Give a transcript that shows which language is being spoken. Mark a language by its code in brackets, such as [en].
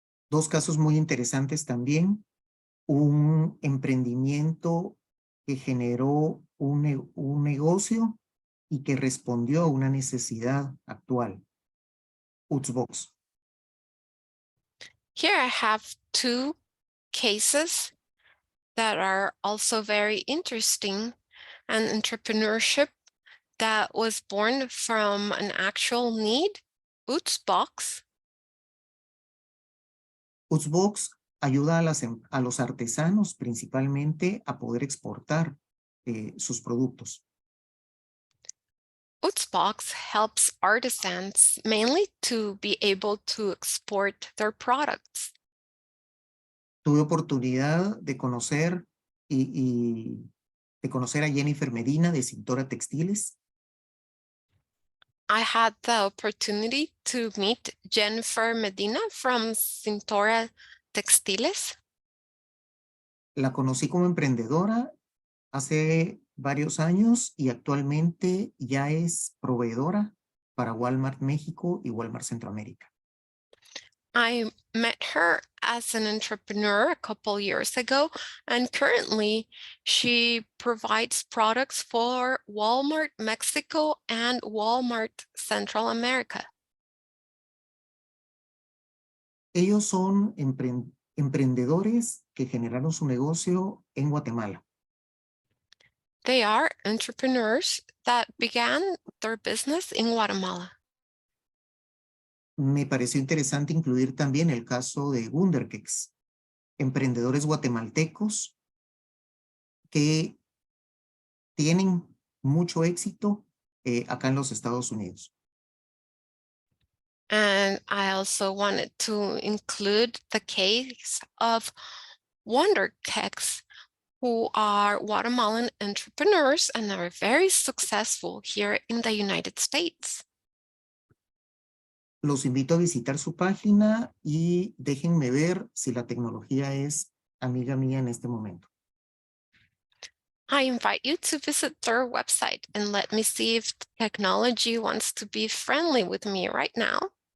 [es] Dos casos muy interesantes también. Un emprendimiento que generó un negocio y que respondió a una necesidad actual. Utsbox. [en] Here I have two cases that are also very interesting. An entrepreneurship that was born from an actual need, Utsbox. [es] Utsbox ayuda a los artesanos principalmente a poder exportar sus productos. [en] Utsbox helps artisans mainly to be able to export their products. [es] Tuve oportunidad de conocer de conocer a Jennifer Medina de Cintora Textiles. [en] I had the opportunity to meet Jennifer Medina from Cintora Textiles. [es] La conocí como emprendedora hace varios años y actualmente ya es proveedora para Walmart México y Walmart Centroamérica. [en] I met her as an entrepreneur a couple years ago, and currently she provides products for Walmart Mexico and Walmart Central America. [es] Ellos son emprendedores que generaron su negocio en Guatemala. [en] They are entrepreneurs that began their business in Guatemala. [es] Me pareció interesante incluir también el caso de Wunderkex, emprendedores guatemaltecos que tienen mucho éxito acá en los Estados Unidos. [en] And I also wanted to include the case of Wunderkex, who are Guatemalan entrepreneurs and are very successful here in the United States. [es] Los invito a visitar su página y déjenme ver si la tecnología es amiga mía en este momento. [en] I invite you to visit their website and let me see if technology wants to be friendly with me right now.